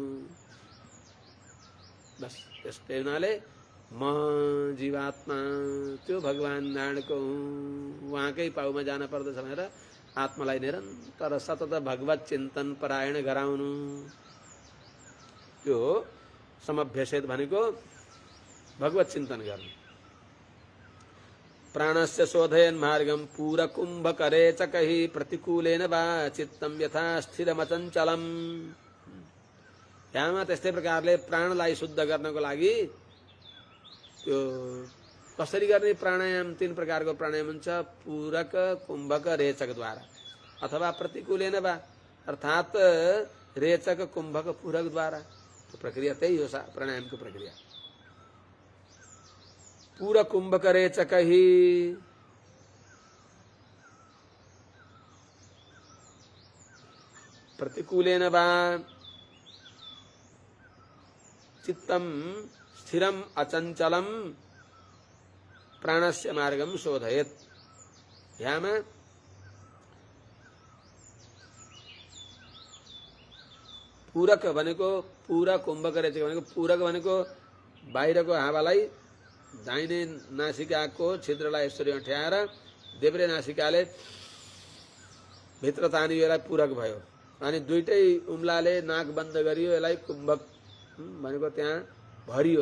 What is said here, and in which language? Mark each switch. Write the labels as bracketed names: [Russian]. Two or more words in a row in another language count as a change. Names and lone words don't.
[Nepali] बस त्यस्तै हुनाले म जीवात्मा त्यो भगवान नारायणको हुँ, उहाँकै पाउमा जान पर्दछ भनेर आत्मालाई निरन्तर सतत भगवत चिन्तन परायण गराउनु। त्यो समभ्यसेत भनेको भगवत चिन्तन गर्नु। [Sanskrit] प्राणस्य शोधयन् मार्गम पूरकुम्भकरे च कहि प्रतिकूलेन वा चित्तम यथा स्थिरमचञ्चलम। [Nepali] यहाँमा त्यस्तै प्रकारले प्राणलाई शुद्ध गर्नको लागि त्यो कसरी गर्ने प्राणायाम? 3 प्रकारको प्राणायाम हुन्छ। पूरक, कुम्भक, रेचकद्वारा अथवा [Sanskrit] प्रतिकूलेन वा [Nepali] अर्थात् रेचक, कुम्भक, पूरकद्वारा। तो प्रक्रिया त्यही हो प्राणायामको प्रक्रिया। पूरक, कुम्भक, [Sanskrit] रेचक ही प्रतिकूलेन वा चित्तम स्थिरम अचंचलम प्राणस्य मार्गम शोधयेत। [Nepali] यहाँमा पूरक भनेको पूरक, कुम्भक, रेचक भनेको पूरक भनेको बाहिरको हावालाई दाहिने नासिकाको छिद्रलाई यसरी अँठ्याएर देब्रे नासिकाले भित्र तानियो यसलाई पूरक भयो अनि दुईटै उम्लाले नाक बन्द गरियो यसलाई कुम्भक भनेको त्यहाँ भरियो।